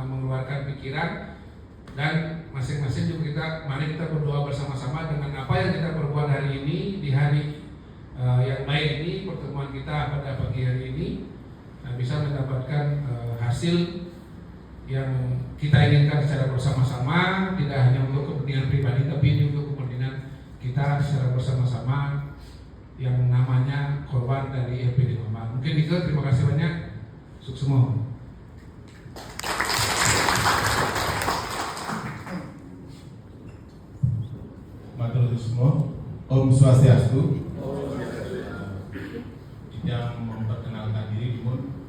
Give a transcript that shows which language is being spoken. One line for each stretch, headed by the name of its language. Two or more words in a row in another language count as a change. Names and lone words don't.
Indonesian: mengeluarkan pikiran dan masing-masing juga mari kita berdoa bersama-sama dengan apa yang kita perbuat hari ini di hari yang baik ini, pertemuan kita pada pagi hari ini bisa mendapatkan hasil yang kita inginkan secara bersama-sama, tidak hanya untuk kepentingan pribadi tapi ini untuk kepentingan kita secara bersama-sama yang namanya korban dari LPD Mambal. Mungkin itu, terima kasih banyak. Sukses semua. Matur semua.
Balinese: Om Swastiastu.
Indonesian: Yang memperkenalkan diri,